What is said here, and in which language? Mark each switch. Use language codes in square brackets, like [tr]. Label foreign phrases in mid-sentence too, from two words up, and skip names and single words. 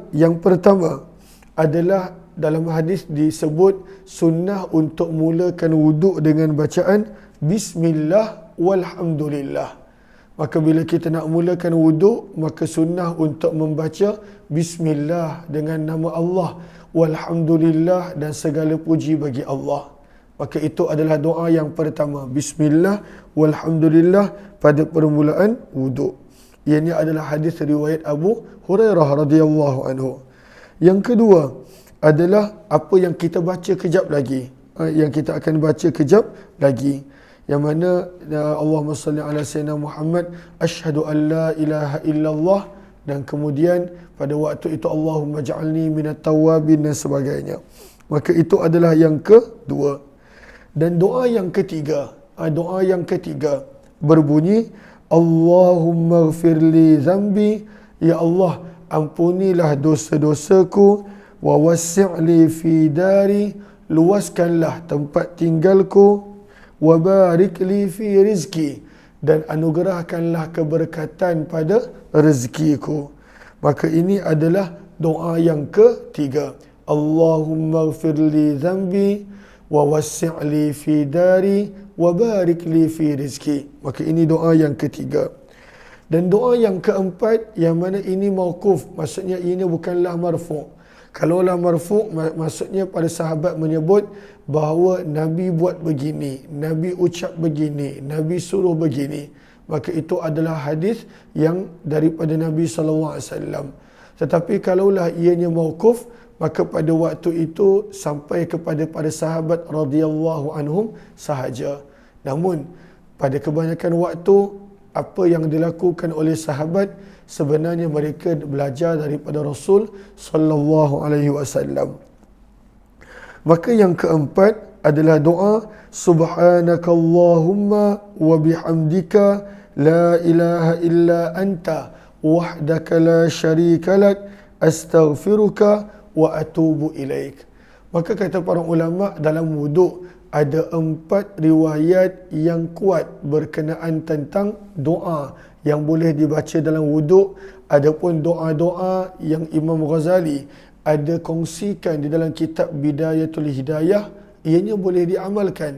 [ms] Yang pertama adalah dalam hadis disebut sunnah untuk mulakan wuduk dengan bacaan [ar] بسم الله والحمد لله. [ms] Maka bila kita nak mulakan wuduk, maka sunnah untuk membaca bismillah dengan nama Allah, walhamdulillah dan segala puji bagi Allah. Maka itu adalah doa yang pertama, [ar] بسم الله والحمد لله [ms] pada permulaan wuduk. Ini adalah hadis riwayat Abu Hurairah [ar] رضي الله عنه. [ms] Yang kedua adalah apa yang kita baca kejap lagi. Yang kita akan baca kejap lagi. Yang mana [ar] اللهم صل على سيدنا محمد، أشهد أن لا إله إلا الله, [ms] dan kemudian pada waktu itu [ar] اللهم اجعلني من التوابين [ms] dan sebagainya. Maka itu adalah yang kedua. Dan doa yang ketiga, berbunyi [ar] اللهم اغفر لي ذنبي, [ms] ya Allah ampunilah dosa-dosaku, [ar] ووسع لي في داري, [ms] luaskanlah tempat tinggalku, [ar] وبارك لي في رزقي, [ms] dan anugerahkanlah keberkatan pada rezekiku. Maka ini adalah doa yang ketiga. [ar] اللهم اغفر لي ذنبي، ووسع لي في داري، وبارك لي في رزقي. [ms] Maka ini doa yang ketiga. Dan doa yang keempat, yang mana ini mauquf, maksudnya ini bukanlah marfu'. Kalaulah marfu', maksudnya para sahabat menyebut bahawa Nabi buat begini, Nabi ucap begini, Nabi suruh begini. Maka itu adalah hadis yang daripada Nabi SAW. Tetapi kalaulah ianya mauquf, maka pada waktu itu sampai kepada para sahabat [ar] رضي الله عنهم [ms] sahaja. Namun pada kebanyakan waktu apa yang dilakukan oleh sahabat sebenarnya mereka belajar daripada Rasul [ar] صلى الله عليه وسلم. [ms] Maka yang keempat adalah doa [ar] سبحانك اللهم وبحمدك لا إله إلا أنت وحدك لا شريك لك أستغفرك وأتوب إليك. [ms] Maka kata para ulama, dalam wuduk ada 4 riwayat yang kuat berkenaan tentang doa yang boleh dibaca dalam wuduk. Adapun doa-doa yang Imam Ghazali ada kongsikan di dalam kitab Bidayatul Hidayah, ianya boleh diamalkan.